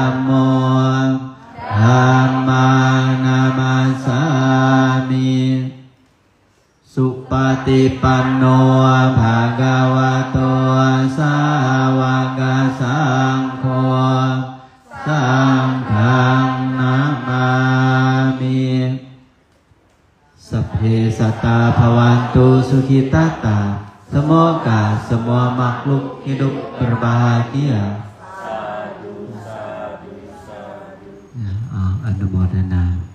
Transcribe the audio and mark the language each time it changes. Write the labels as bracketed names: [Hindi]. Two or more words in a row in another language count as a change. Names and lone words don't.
[Pali] มโมธัมมังนามัสสามิสุปฏิปันโนภะคะวะโตสาวกสังโฆสังฆังนามามิสัพเพสัตตาภวันตุสุขิตตา [Indonesian] semoga semua makhluk hidup berbahagia. Ya, [Thai] อนุโมทนา